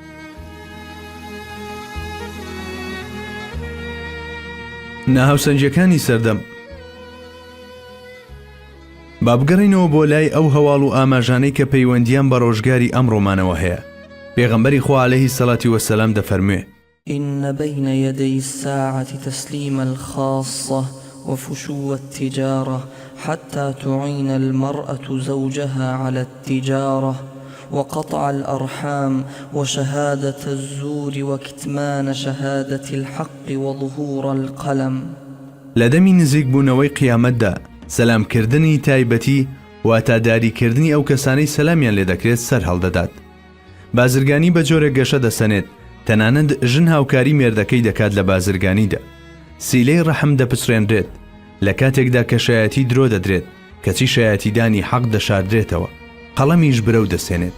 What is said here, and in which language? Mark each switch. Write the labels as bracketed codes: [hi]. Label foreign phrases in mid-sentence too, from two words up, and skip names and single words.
[ckb] ناهاوسەنجەکانی سەردەم. با بگەڕینەوە بۆ لای ئەو هەواڵ و ئاماژانەی کە پەیوەندیان بە ڕۆژگاری ئەمڕۆمانەوە هەیە. پێغەمبەری خوا [ar] عەلەیهی سەڵاتی وەسەلام [ckb] دەفەرموێ: [ar] إن بين يدي الساعة تسليم الخاصة وفشو التجارة حتى تعين المرأة زوجها على التجارة وقطع الأرحام وشهادة الزور وكتمان شهادة الحق وظهور القلم. [ckb] لەدەمی نزیک بوونەوەی قیامەتدا سەلامکردنی تایبەتی واتاداریکردنی ئەو کەسانەی سەلامیان لێ دەکرێت سەر هەڵدەدات. بازرگانی بە جۆرە گەشە دەسەنێت، تەنانەت ژن هاوکاری مێردەکەی دەکات لە بازرگانیدا. سیلەی ڕەحم دەپچڕێنرێت لە کاتێکدا کە شایەتی درۆ دەدرێت، کەچی شایەتیدانی حەق دەشاردرێتەوە، قەڵەمیش برەو دەسێنێت.